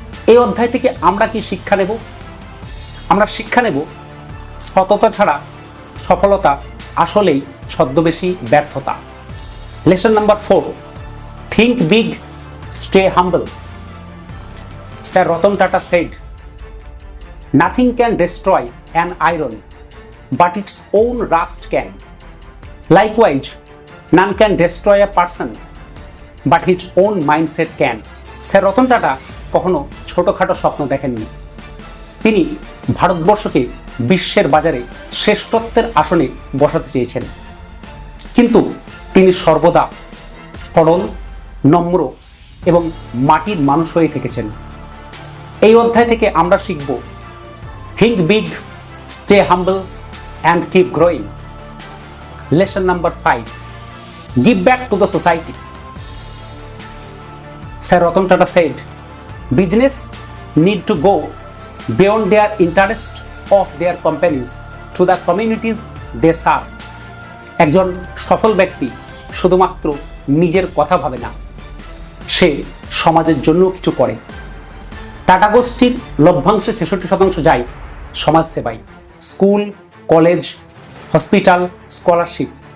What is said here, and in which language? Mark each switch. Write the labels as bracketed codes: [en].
[bn] এই অধ্যায় থেকে আমরা কি শিক্ষা নেব? আমরা শিক্ষা নেব সততা ছাড়া সফলতা আসলেই ছদ্মবেশী ব্যর্থতা। [en] Lesson number 4, think big, stay humble. Sir Ratan Tata said, nothing can destroy an iron but its own rust can. Likewise, none can destroy a person but his own mindset can. [bn] Sir Ratan Tata কখনো ছোটখাটো স্বপ্ন দেখেননি। তিনি ভারতবর্ষকে বিশ্বের বাজারে শ্রেষ্ঠত্বের আসনে বসাতে চেয়েছেন, কিন্তু তিনি সর্বদা সরল, নম্র এবং মাটির মানুষ হয়ে থেকেছেন। এই অধ্যায় থেকে আমরা শিখব [en] Think big, stay humble and keep growing. Lesson number 5, give back to the society. Sir Ratan Tata said, business need to go beyond their interest of their companies to the communities they serve. [bn] একজন সফল ব্যক্তি শুধুমাত্র নিজের কথা ভাবে না, সে সমাজের জন্য কিছু করে। টাটা গোষ্ঠীর লভ্যাংশে 66% যায় সমাজ সেবায়। School, college, hospital, scholarship.